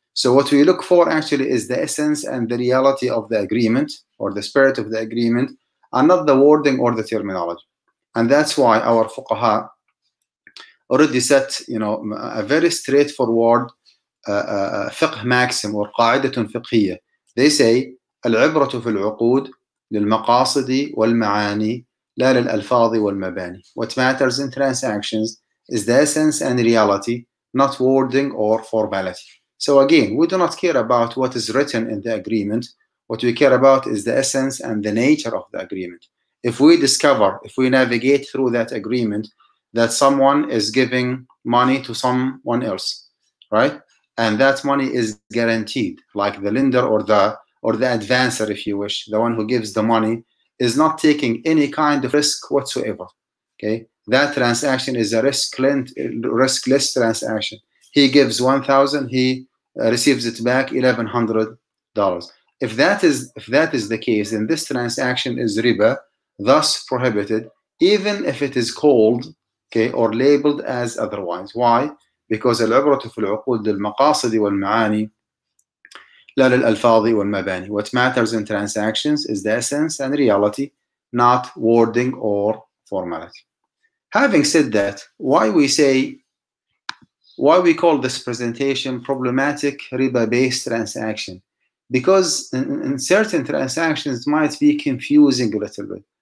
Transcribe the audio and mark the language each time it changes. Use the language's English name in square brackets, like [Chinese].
[English] So what we look for actually is the essence and the reality of the agreement, or the spirit of the agreement, and not the wording or the terminology. And that's why our fuqaha already set a very straightforward فقه maxim or قاعدة فقهية. [Arabic] They say العبرة في العقود للمقاصد والمعاني لا للألفاظ والمباني. [English] What matters in transactions is the essence and reality, not wording or formality. So again, we do not care about what is written in the agreement. What we care about is the essence and the nature of the agreement. If we navigate through that agreement, that someone is giving money to someone else, right? And that money is guaranteed, like the lender or the advancer, if you wish, the one who gives the money is not taking any kind of risk whatsoever. Okay, that transaction is a riskless transaction. He gives 1,000, he receives it back $1,100. If that is the case, then this transaction is riba, thus prohibited, even if it is called, okay, or labeled as otherwise. Why? [Arabic] Because العبرة في العقود للمقاصد والمعاني لا للألفاظ والمباني. [English] What matters in transactions is the essence and reality, not wording or formality. Having said that, why we call this presentation problematic riba-based transaction? Because in certain transactions it might be confusing a little bit.